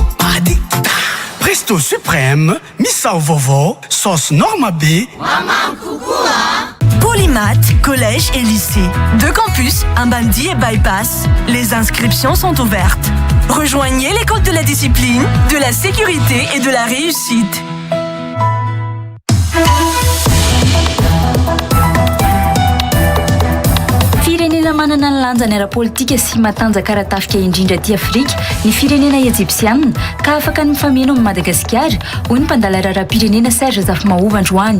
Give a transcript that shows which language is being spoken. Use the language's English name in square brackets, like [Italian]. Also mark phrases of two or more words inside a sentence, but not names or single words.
[French] Presto Suprême, Missao Vovo, sauce Norma B. Polymath, collège et lycée. 2 campus, Ambandi et Bypass. Les inscriptions sont ouvertes. Rejoignez l'école de la discipline, de la sécurité et de la réussite. [Malagasy] Firenena manana ny lanjany ara-politika sy matanjaka ara-tafika indrindra aty Afrika ny firenena Egyptianina ka afaka ny mifameno amin'ny Madagasikara hoy ny mpandala raharaham-pirenena Serge Zafmaova androany.